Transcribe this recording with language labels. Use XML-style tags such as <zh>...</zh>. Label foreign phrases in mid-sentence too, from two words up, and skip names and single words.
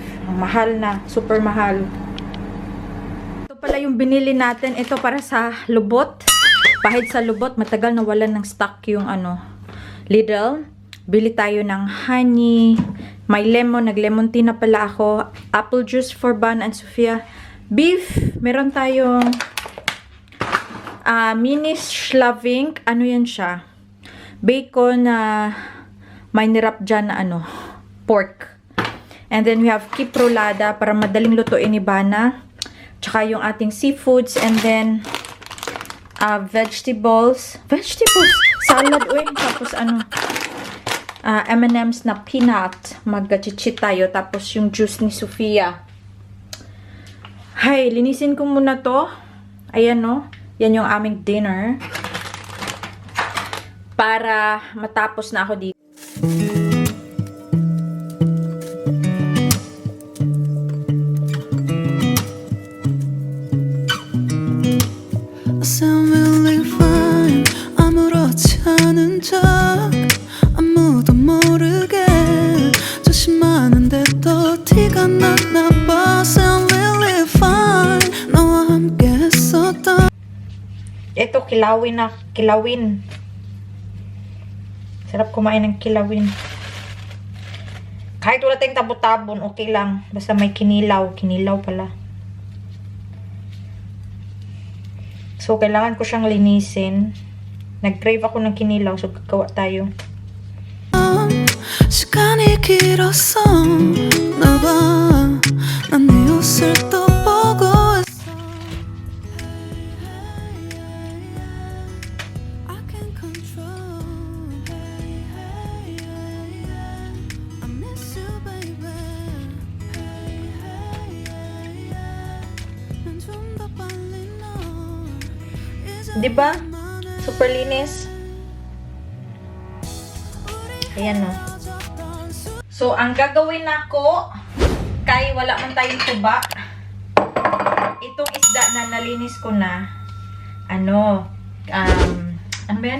<tl>Mahal na, super mahal. Ito pala yung binili natin. Ito para sa lubot. Pahid sa lubot, matagal na wala ng stock yung Lidl. Bili tayo ng honey. May lemon, nag-lemon tea na pala ako.</tl> <en>Apple juice for Ban and Sofia.</en> <tl>Beef, meron tayong mini schlavink. Ano yan siya? Bacon na may nirap dyan na pork.</tl> <en>And then we have</en> <tl>kiprolada para madaling lutuin ni Bana. Tsaka yung ating seafoods.</tl> <en>And then vegetables.</en> <tl>Salad, tapos M&M's na peanut. Mag-chichit tayo. Tapos yung juice ni Sofia. Hay, linisin ko muna to. Ayan, yan yung aming dinner. Para matapos na ako dito.</tl> <ko>아무도 모르게 조심하는데 또 티가 나나 봐.</ko> <en>Sound really fine.</en> <ko>너와 함께 했었던</ko> <tl>kilawin. Sarap kumain ng kilawin. Kahit wala tayong tabo-tabon, okay lang. Basta may kinilaw. Kinilaw pala. So, kailangan ko siyang linisin. Nag-crave ako ng kinilaw. So, gagawa tayo.</tl> <ko>시간이 길었어 나봐 난 네 옷을 또 보고 있어</ko> <en>I can't control I miss you baby</en> <ko>난 좀 더 빨리 너 이제</ko> <tl>Diba? Super linis. Ayan o. So, ang gagawin nako, kay wala man tayong tuba, itong isda na nalinis ko na, ano ba yan?</tl>